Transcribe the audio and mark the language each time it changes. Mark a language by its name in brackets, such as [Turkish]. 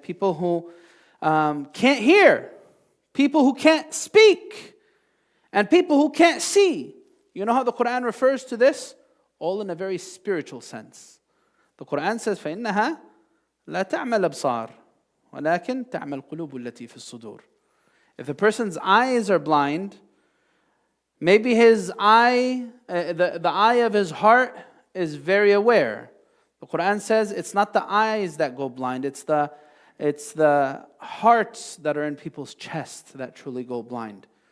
[English] People who can't hear, people who can't speak, and people who can't see. You know how the Quran refers to this? All in a very spiritual sense. The Quran says, [Arabic] فَإِنَّهَا لَا تَعْمَى الْأَبْصَارِ وَلَكِنْ تَعْمَى الْقُلُوبُ الَّتِي فِي الصُّدُورِ. [English] If a person's eyes are blind, maybe his eye, the eye of his heart is very aware. The Quran says it's not the eyes that go blind, it's the hearts that are in people's chests that truly go blind.